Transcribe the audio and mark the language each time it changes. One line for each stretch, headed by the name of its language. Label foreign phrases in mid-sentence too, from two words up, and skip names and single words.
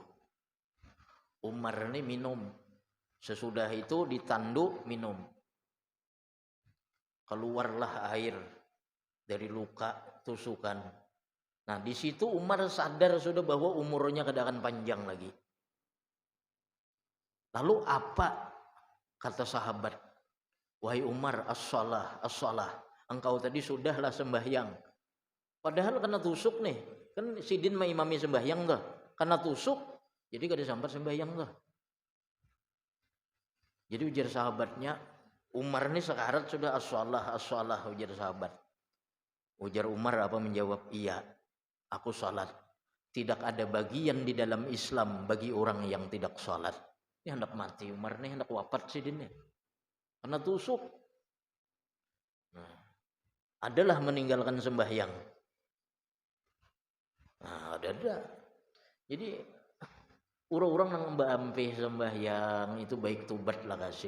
Indonesian: Umar ini minum, sesudah itu ditanduk minum, keluarlah air dari luka tusukan. Nah, di situ Umar sadar sudah bahwa umurnya tidak akan panjang lagi. Lalu apa kata sahabat? Wahai Umar,
Arabic: as-shalah, as-shalah.
Indonesian: Engkau tadi sudahlah sembahyang. Padahal kena tusuk nih.
Banjar: Kan sidin mengimami sembahyang dah. Kena tusuk, jadi kada sampai sembahyang dah. Jadi ujar sahabatnya, Umar ini sekarat sudah
Arabic: as-shalah, as-shalah,
Banjar: ujar sahabat. Ujar Umar apa menjawab, iya, aku salat.
Indonesian: Tidak ada bagian di dalam Islam bagi orang yang tidak salat.
Banjar: Ini hendak mati Umar nih, hendak wafat sidin nih. Karena tusuk.
Indonesian: Nah, adalah meninggalkan sembahyang. Nah, ada.
Banjar: Jadi orang-orang yang mbampe sembahyang itu baik tubat lah kasih.